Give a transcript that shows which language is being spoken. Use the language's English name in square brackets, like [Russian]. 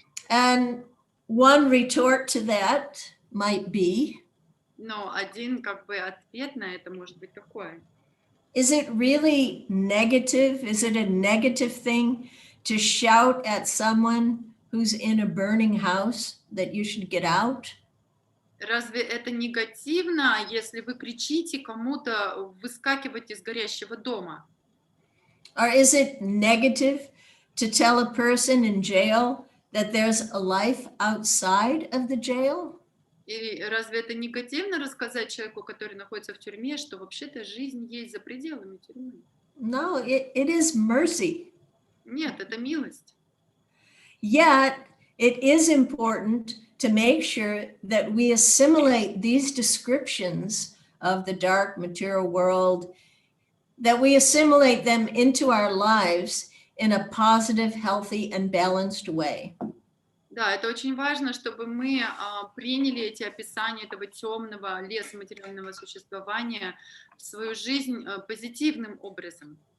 [English] And one retort to that might be, [Russian] но один как бы ответ на это может быть такой. [English] Is it really negative? Is it a negative thing to shout at someone who's in a burning house that you should get out? [Russian] Разве это негативно, если вы кричите кому-то выскакивать из горящего дома? [English] Or is it negative to tell a person in jail that there's a life outside of the jail? [Russian] Или разве это негативно рассказать человеку, который находится в тюрьме, что вообще-то жизнь есть за пределами тюрьмы? [English] No, it is mercy. [Russian] Нет, это милость. [English] Yet, it is important to make sure that we assimilate these descriptions of the dark material world, that we assimilate them into our lives in a positive, healthy, and balanced way. [Russian] Да, это очень важно, чтобы мы приняли эти описания этого темного леса материального существования в свою жизнь позитивным образом.